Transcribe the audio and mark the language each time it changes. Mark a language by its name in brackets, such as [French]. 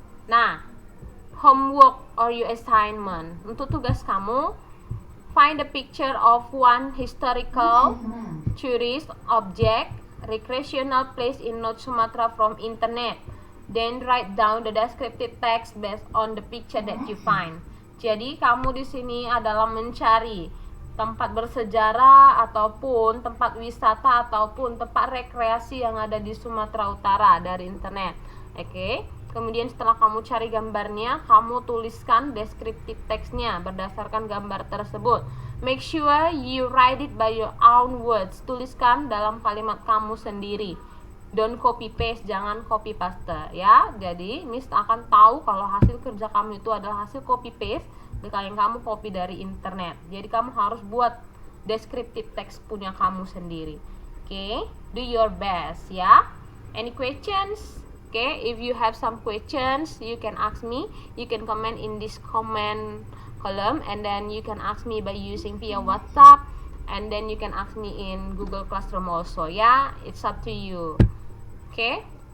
[English] Nah, homework or your assignment, [Indonesian] untuk tugas kamu, [English] find a picture of one historical tourist object recreational place in North Sumatra from internet. Then write down the descriptive text based on the picture that you find. [Indonesian] Jadi kamu di sini adalah mencari tempat bersejarah ataupun tempat wisata ataupun tempat rekreasi yang ada di Sumatera Utara dari internet. Oke. Kemudian setelah kamu cari gambarnya, kamu tuliskan descriptive text-nya berdasarkan gambar tersebut. [English] Make sure you write it by your own words. [Indonesian] Tuliskan dalam kalimat kamu sendiri. [English] Don't copy paste, [Indonesian] jangan copy paste ya. Jadi Miss akan tahu kalau hasil kerja kamu itu adalah hasil copy paste yang kamu copy dari internet. Jadi kamu harus buat descriptive text punya kamu sendiri. [English] Okay, do your best ya. Any questions? Okay, if you have some questions, you can ask me. You can comment in this comment column, and then you can ask me by using via WhatsApp, and then you can ask me in Google Classroom also. Yeah, it's up to you. Okay.